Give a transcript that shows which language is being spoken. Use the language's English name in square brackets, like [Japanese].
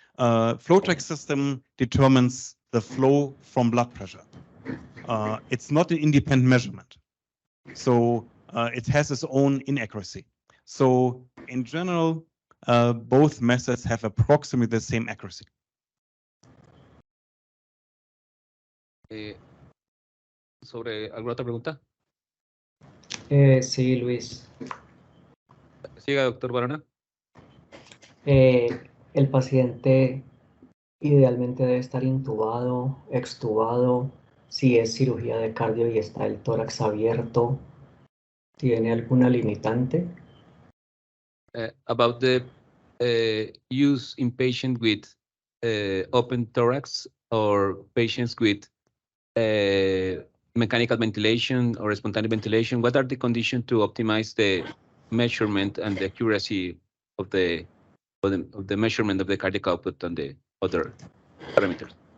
[English] Flow track system determines the flow from blood pressure. It's not an independent measurement. So it has its own inaccuracy. So in general, both methods have approximately the same accuracy. [Spanish] ¿Sobre alguna otra pregunta? Sí, Luis. Siga, doctor Barona. El paciente idealmente debe estar intubado, extubado, si es cirugía de cardio y está el tórax abierto. ¿Tiene alguna limitante? [English] About the use in patients with open thorax or patients with mechanical ventilation or spontaneous ventilation, what are the conditions to optimize the measurement and the accuracy of the measurement of the cardiac output and the other parameters?